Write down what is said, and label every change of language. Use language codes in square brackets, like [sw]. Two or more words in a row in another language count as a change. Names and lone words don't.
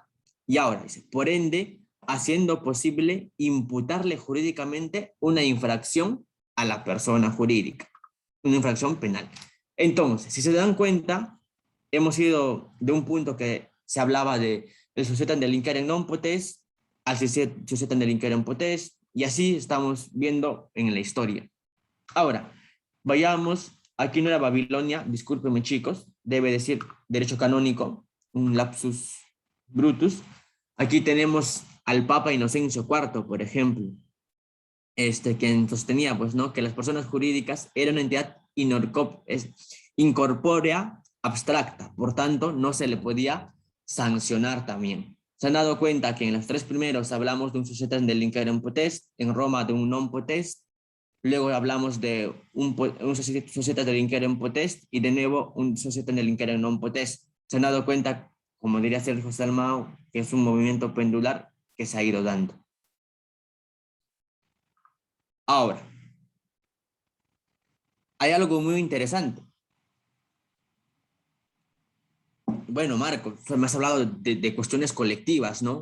[es] Y ahora dice, por ende, haciendo posible imputarle jurídicamente una infracción a la persona jurídica, una infracción penal. Entonces, si se dan cuenta, hemos ido de un punto que se hablaba de el [la] societas delinquere non potest [es] al [la] societas delinquere potest, [es] y así estamos viendo en la historia. Ahora, vayamos, aquí no era Babilonia, discúlpenme chicos, debe decir derecho canónico, un [la] lapsus brutus. [es] Aquí tenemos al Papa Inocencio IV, por ejemplo, quien sostenía, pues, ¿no? Que las personas jurídicas eran una entidad incorpórea, abstracta, por tanto, no se le podía sancionar también. Se han dado cuenta que en los tres primeros hablamos de un [la] societas delinquere potest, [es] en Roma de un [la] non potest, [es] luego hablamos de un [la] societas delinquere potest [es] y de nuevo un [la] societas delinquere non potest. [es] Se han dado cuenta, como diría Sergio Salmao, que es un movimiento pendular que se ha ido dando. Ahora, hay algo muy interesante. Bueno, Marco, me has hablado de cuestiones colectivas, ¿no?